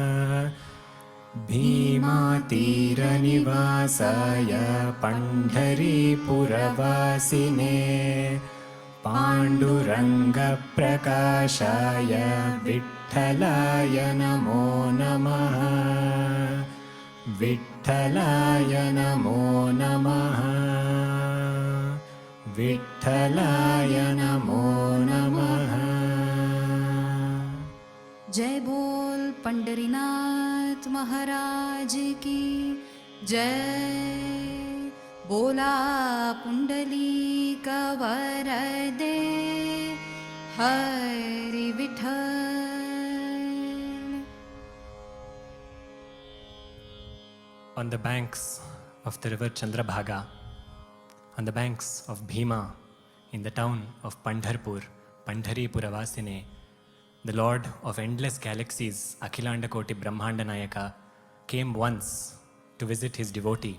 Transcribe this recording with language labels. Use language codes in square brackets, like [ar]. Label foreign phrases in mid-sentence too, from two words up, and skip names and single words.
[sa] भीमातीरनिवासाय पण्ढरीपुरवासिने पाण्डुरङ्गप्रकाशाय विठ्ठलाय नमो नमः। विठ्ठलाय नमो नमः। विठ्ठलाय नमो नमः। [hi] जय बोल पंडरीनाथ महाराज की जय। [mr] बोला पुंडलीक वरदे हरि विठ्ठल। [en] On the banks of the river Chandrabhaga, on the banks of Bhima, in the town of Pandharpur, Pandharipuravasine, the Lord of endless galaxies, [sa] अखिलाण्डकोटि ब्रह्माण्ड नायक, [en] came once to visit his devotee.